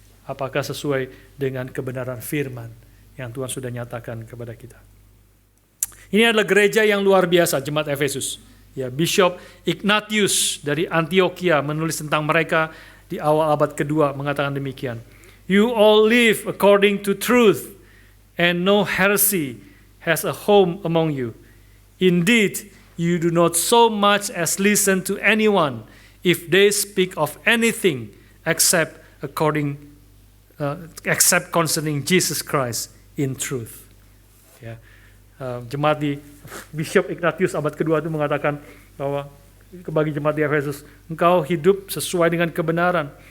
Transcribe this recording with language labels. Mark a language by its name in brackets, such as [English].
[Indonesian] Apakah sesuai dengan kebenaran firman yang Tuhan sudah nyatakan kepada kita. Ini adalah gereja yang luar biasa, jemaat Efesus. Ya, Bishop Ignatius dari Antioquia menulis tentang mereka di awal abad kedua mengatakan demikian. [English] You all live according to truth, and no heresy has a home among you. Indeed, you do not so much as listen to anyone if they speak of anything except according except concerning Jesus Christ in truth. Ya. [Indonesian] Jemaat di Bishop Ignatius abad kedua itu mengatakan bahwa bagi jemaat di Efesus, engkau hidup sesuai dengan kebenaran.